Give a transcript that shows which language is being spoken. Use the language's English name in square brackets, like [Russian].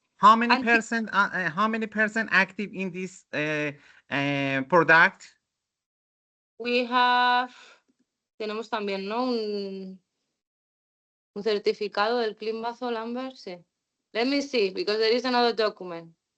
[English] How many percent active in this product? We have, [Spanish] tenemos también, ¿no? Un certificado del climbazole, Amber, sí. [English] Let me see, because there is another document.